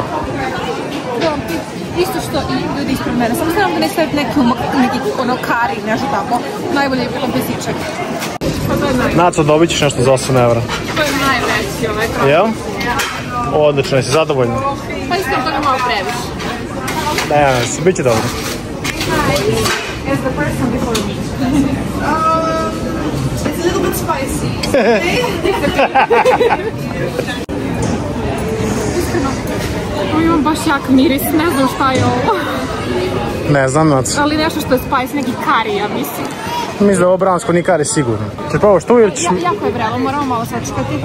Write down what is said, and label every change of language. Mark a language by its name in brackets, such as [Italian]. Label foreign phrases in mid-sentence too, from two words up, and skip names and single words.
[Bosnian] Krompir, isto što i ljudi ispred mene, samo znam da ne staviti neki ono kari, nešto tako. Najbolje je bilo bez ičega. Naco, dobit ćeš nešto za 8 evra. To je najveći ovaj krompir. Jel? Odlično, jesi zadovoljna? Pa iskreno to je malo previše. Ne, bit će dobro. [English] As the person before me. It's a little bit spicy. [Bosnian] Imam baš jak miris, ne znam šta je ovo. Ne znam, Naco. Ali nešto što je spice, neki kari, ja mislim. Mislim da ovo bransko nije kari sigurno. Ćeš probaš tu ili ćeš... Jako je vrelo, moramo malo sačekati.